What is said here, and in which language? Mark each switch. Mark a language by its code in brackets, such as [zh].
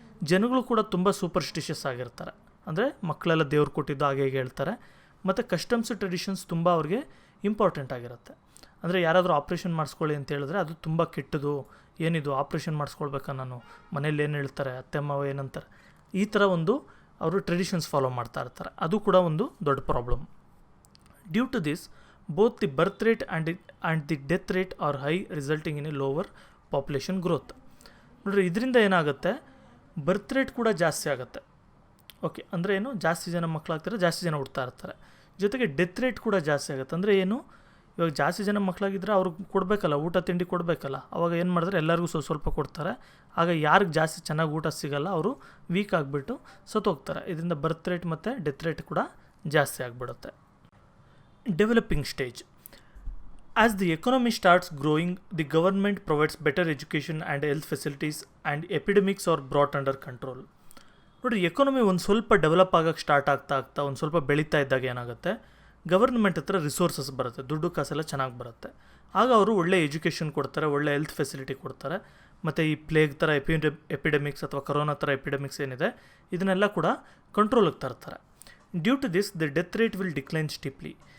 [kn] ಜನಗಳು ಕೂಡ ತುಂಬ ಸೂಪರ್ಸ್ಟಿಷಿಯಸ್ ಆಗಿರ್ತಾರೆ, ಅಂದರೆ ಮಕ್ಕಳೆಲ್ಲ ದೇವ್ರು ಕೊಟ್ಟಿದ್ದು ಹಾಗೆ ಹೇಗೆ ಹೇಳ್ತಾರೆ, ಮತ್ತು ಕಸ್ಟಮ್ಸ್ ಟ್ರೆಡಿಷನ್ಸ್ ತುಂಬ ಅವ್ರಿಗೆ ಇಂಪಾರ್ಟೆಂಟ್ ಆಗಿರುತ್ತೆ. ಅಂದರೆ ಯಾರಾದರೂ ಆಪ್ರೇಷನ್ ಮಾಡಿಸ್ಕೊಳ್ಳಿ ಅಂತ ಹೇಳಿದ್ರೆ ಅದು ತುಂಬ ಕೆಟ್ಟದು, ಏನಿದು ಆಪ್ರೇಷನ್ ಮಾಡಿಸ್ಕೊಳ್ಬೇಕಾ ನಾನು, ಮನೇಲಿ ಏನು ಹೇಳ್ತಾರೆ, ಅತ್ತೆ ಮಾವ ಏನಂತಾರೆ, ಈ ಥರ ಒಂದು ಅವರು ಟ್ರೆಡಿಷನ್ಸ್ ಫಾಲೋ ಮಾಡ್ತಾ ಇರ್ತಾರೆ. ಅದು ಕೂಡ ಒಂದು ದೊಡ್ಡ problem. [en] Due to this both the birth rate and the death rate are high, resulting in a lower population growth. [kn] ನೋಡ್ರಿ, ಇದರಿಂದ ಏನಾಗುತ್ತೆ, ಬರ್ತ್ ರೇಟ್ ಕೂಡ ಜಾಸ್ತಿ ಆಗುತ್ತೆ. ಓಕೆ, ಅಂದರೆ ಏನು, ಜಾಸ್ತಿ ಜನ ಮಕ್ಕಳಾಗ್ತಾರೆ, ಜಾಸ್ತಿ ಜನ ಹುಡ್ತಾ ಇರ್ತಾರೆ, ಜೊತೆಗೆ ಡೆತ್ ರೇಟ್ ಕೂಡ ಜಾಸ್ತಿ ಆಗುತ್ತೆ. ಅಂದರೆ ಏನು, ಇವಾಗ ಜಾಸ್ತಿ ಜನ ಮಕ್ಕಳಾಗಿದ್ದರೆ ಅವ್ರಿಗೆ ಕೊಡಬೇಕಲ್ಲ, ಊಟ ತಿಂಡಿ ಕೊಡಬೇಕಲ್ಲ, ಅವಾಗ ಏನು ಮಾಡಿದ್ರೆ ಎಲ್ಲರಿಗೂ ಸ್ವಲ್ಪ ಕೊಡ್ತಾರೆ. ಆಗ ಯಾರಿಗೆ ಜಾಸ್ತಿ ಚೆನ್ನಾಗಿ ಊಟ ಸಿಗಲ್ಲ ಅವರು ವೀಕ್ ಆಗಿಬಿಟ್ಟು ಸತ್ತೋಗ್ತಾರೆ. ಇದರಿಂದ ಬರ್ತ್ ರೇಟ್ ಮತ್ತು ಡೆತ್ ರೇಟ್ ಕೂಡ ಜಾಸ್ತಿ ಆಗಿಬಿಡುತ್ತೆ. [en] Developing stage. As the economy starts growing, the government provides better education and health facilities and epidemics are brought under control. [kn] ನೋಡಿರಿ, ಎಕಾನಮಿ ಒಂದು ಸ್ವಲ್ಪ ಡೆವಲಪ್ ಆಗೋಕ್ಕೆ ಸ್ಟಾರ್ಟ್ ಆಗ್ತಾ ಒಂದು ಸ್ವಲ್ಪ ಬೆಳೀತಾ ಇದ್ದಾಗ ಏನಾಗುತ್ತೆ, ಗವರ್ಮೆಂಟ್ ಹತ್ರ ರಿಸೋರ್ಸಸ್ ಬರುತ್ತೆ, ದುಡ್ಡು ಕಾಸೆಲ್ಲ ಚೆನ್ನಾಗಿ ಬರುತ್ತೆ. ಆಗ ಅವರು ಒಳ್ಳೆ ಎಜುಕೇಷನ್ ಕೊಡ್ತಾರೆ, ಒಳ್ಳೆ ಹೆಲ್ತ್ ಫೆಸಿಲಿಟಿ ಕೊಡ್ತಾರೆ, ಮತ್ತು ಈ ಪ್ಲೇಗ್ ಥರ ಎಪಿಡೆಮಿಕ್ಸ್ ಅಥವಾ ಕರೋನಾ ಥರ ಎಪಿಡೆಮಿಕ್ಸ್ ಏನಿದೆ ಇದನ್ನೆಲ್ಲ ಕೂಡ ಕಂಟ್ರೋಲಿಗೆ ತರ್ತಾರೆ. [en] Due to this the death rate will decline steeply.